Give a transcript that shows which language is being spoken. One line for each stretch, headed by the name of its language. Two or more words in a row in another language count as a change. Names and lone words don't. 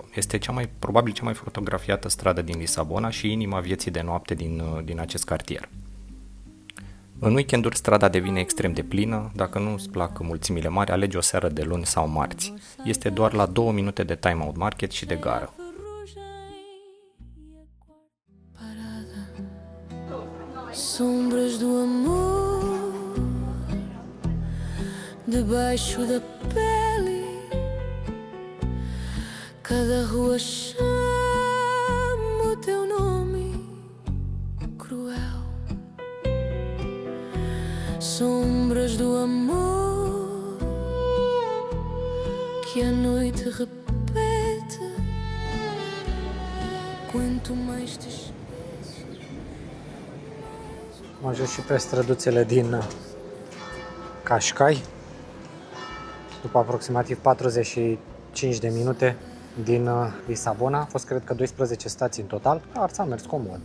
Romanian: Este probabil cea mai fotografiată stradă din Lisabona și inima vieții de noapte din acest cartier. În weekenduri strada devine extrem de plină, dacă nu îți plac mulțimile mari, alege o seară de luni sau marți. Este doar la 2 minute de Time Out Market și de gară.
Portuguese: Sombras do amor debaixo da pele, cada rua chama o teu nome cruel. Sombras do amor que a noite repete, quanto mais te
Romanian: Am ajuns și pe străduțele din Cascai, după aproximativ 45 de minute din Lisabona. A fost, cred că, 12 stații în total, dar s-a mers comod.